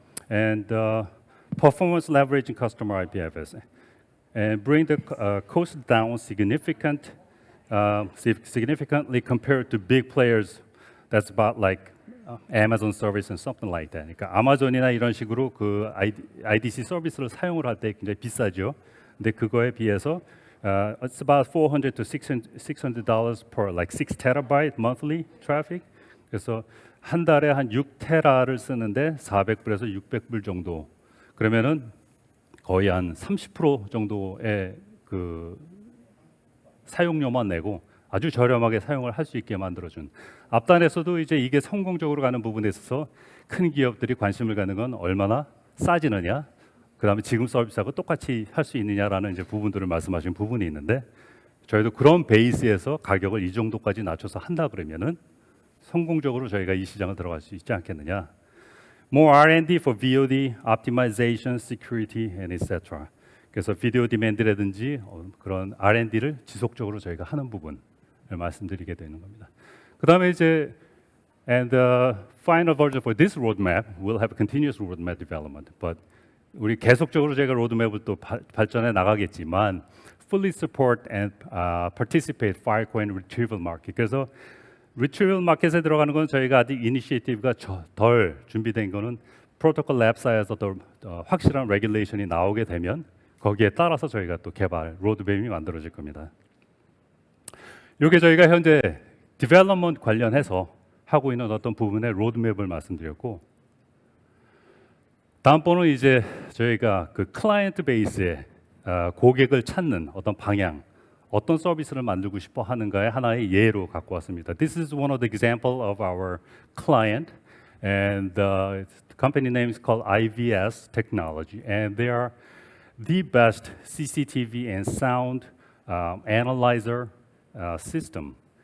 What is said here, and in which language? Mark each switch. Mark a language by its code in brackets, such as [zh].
[en] And performance leveraging customer IPFS and bring the cost down significantly compared to big players. That's about like Amazon service and something like that. [ko] 그러니까 아마존이나 이런 식으로 그 IDC 서비스를 사용을 할 때 굉장히 비싸죠. 근데 그거에 비해서 [en] it's about $400 to $600 per like 6 terabyte monthly traffic. [ko] 그래서 한 달에 한 6테라를 쓰는데 400불에서 600불 정도. 그러면은 거의 한 30% 정도의 그 사용료만 내고 아주 저렴하게 사용을 할 수 있게 만들어준. 앞단에서도 이제 이게 성공적으로 가는 부분에 있어서 큰 기업들이 관심을 갖는 건 얼마나 싸지느냐, 그다음에 지금 서비스하고 똑같이 할 수 있느냐라는 이제 부분들을 말씀하신 부분이 있는데, 저희도 그런 베이스에서 가격을 이 정도까지 낮춰서 한다 그러면은 성공적으로 저희가 이 시장을 들어갈 수 있지 않겠느냐. [en] More R&D for VOD, optimization, security, and etc. [ko] 그래서 비디오 디맨드라든지 그런 R&D를 지속적으로 저희가 하는 부분을 말씀드리게 되는 겁니다. 그 다음에 이제 [en] and the final version for this roadmap will have continuous roadmap development. But [ko] 우리 계속적으로 제가 로드맵을 또 발전해 나가겠지만 [en] fully support and participate Filecoin retrieval market. [ko] 그래서 리트리얼 마켓에 들어가는 건 저희가 아직 이니시에이티브가 덜 준비된 거는 프로토콜 랩사에서 더 확실한 레귤레이션이 나오게 되면 거기에 따라서 저희가 또 개발 로드맵이 만들어질 겁니다. 이게 저희가 현재 디벨롭먼트 관련해서 하고 있는 어떤 부분의 로드맵을 말씀드렸고, 다음번은 이제 저희가 그 클라이언트 베이스에 고객을 찾는 어떤 방향, 어떤 서비스를 만들고 싶어 하는가의 하나의 예로 갖고 왔습니다. [en] This is one of the example of our client, and the company name is called IVS Technology, and they are the best CCTV and sound analyzer system.